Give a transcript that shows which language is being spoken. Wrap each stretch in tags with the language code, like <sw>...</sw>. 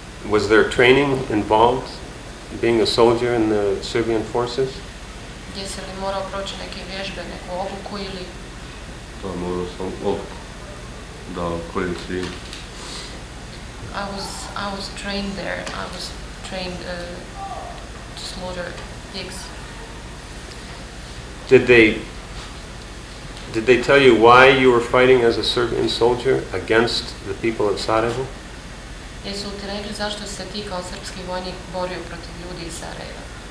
<en>Was there training involved, being a soldier in the Serbian forces?</en> <bs>Jesi li morao proći neke vježbe, neku obuku ili... Da, morao sam obuku da koljem svin.</bs> <en>I was trained there. I was trained to slaughter pigs. Did they tell you why you were fighting as a Serbian soldier against the people of Sarajevo?</en> <bs>Jesu ti rekli zašto se ti kao srpski vojnik borio protiv ljudi iz Sarajeva?</bs>